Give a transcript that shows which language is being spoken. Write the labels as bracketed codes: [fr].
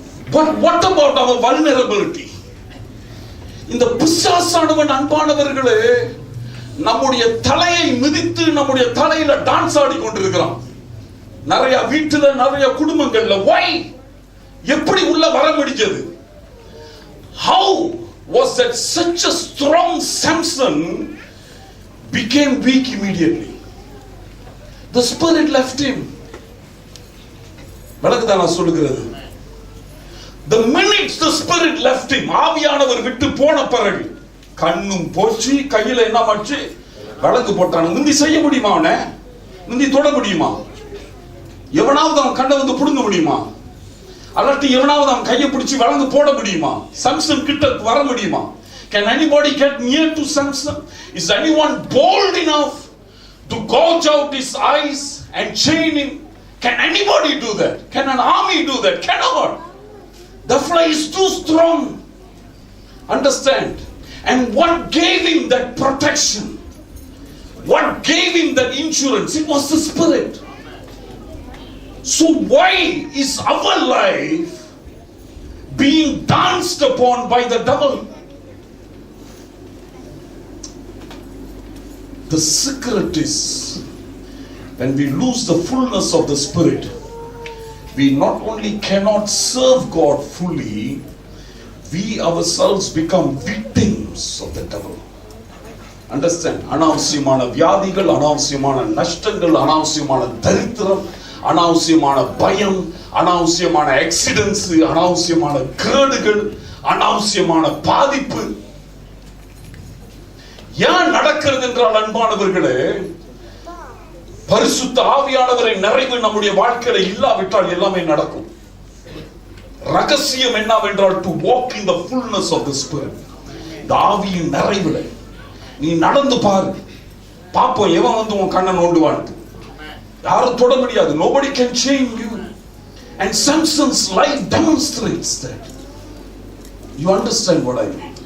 [en] But what about our vulnerability? [ta] இந்த பிசாசானவன் அன்பானவர்களே நம்முடைய தலையை மிதித்து நம்முடைய தலையில டான்ஸ் ஆடி கொண்டிருக்கிறான். நிறைய வீட்டுல, நிறைய குடும்பங்கள்ல. [en] why? [ta] எப்படி உள்ள வர முடிஞ்சது? [en] How was that such a strong Samson became weak immediately? The Spirit left him. [ta] வழக்குதான் நான் சொல்லுகிறது. [en] The minute the Spirit left him, [ta] ஆவியானவர் விட்டு போன பிறகு கண்ணும் போச்சு, கையில என்ன மாச்சு? வழக்கு போட்டான். முந்தி செய்ய முடியுமா? அவனை முந்தி தொட முடியுமா? எவனாவது அவன் கண்ணை வந்து புடுங்க முடியுமா? அல்லாட்டி எவனாவது அவன் கையை பிடிச்சி வழங்கு போட முடியுமா? Samson கிட்ட வர முடியுமா? [en] Can anybody get near to Samson? Is anyone bold enough to gouge out his eyes and chain him? Can anybody do that? Can an army do that? Cannot. The fly is too strong. Understand? And what gave him that protection? What gave him that insurance? It was the Spirit. So why is our life being danced upon by the devil? The secret is, when we lose the fullness of the Spirit, we not only cannot serve God fully, we ourselves become victims of the devil. Understand? [ta] அனாவசியமான வியாதிகள், அனாவசியமான நஷ்டங்கள், அனாவசியமான தரித்திரம், அனாவசியமான பயம், அனாவசியமான accidents, அனாவசியமான கேடுகள், அனாவசியமான பாதிப்பு ஏன் நடக்கிறது என்றால் அன்பானவர்களே, பரிசுத்த ஆவியானவரை நிறைவு நம்முடைய வாழ்க்கையில இல்லாவிட்டால் எல்லாமே நடக்கும். ரகசியம் என்னவென்றால் [en] to walk in the fullness of the Spirit. [ta] இந்த ஆவியின் நிறைவுல நீ நடந்து பாரு, பாப்போம் எவன் வந்து உன் கண்ணை நோண்டுவான். யாரும் தொட முடியாது. [en] Nobody can change you. And Samson's life demonstrates that. You understand what I mean?